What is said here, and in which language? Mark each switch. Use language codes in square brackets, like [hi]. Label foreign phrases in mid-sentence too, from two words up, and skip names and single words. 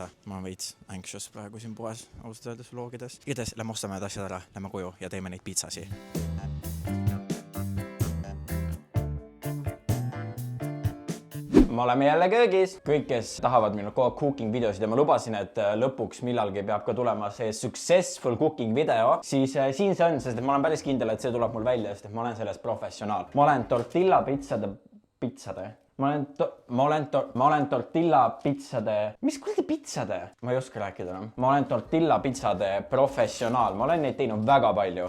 [et] Ma olen veits anxious praegu siin poes ausalt öeldes vlogides. Igatahes lähme ostame need asjad ära, lähme koju ja teeme neid pizzasi. Me oleme jälle köögis. Kõik, kes tahavad minul kogu cooking videosid ja ma lubasin, et lõpuks millalgi peab ka tulema see [en] successful cooking video, [et] siis siin see on, sest ma olen päris kindel, et see tuleb mul välja, sest ma olen selles professionaal. Ma olen tortilla pitsade. Ma olen tortilla pitsade... Mis kuradi pitsade? Ma ei oska rääkida enam. Ma olen tortilla pitsade professionaal. Ma olen neid teinud väga palju.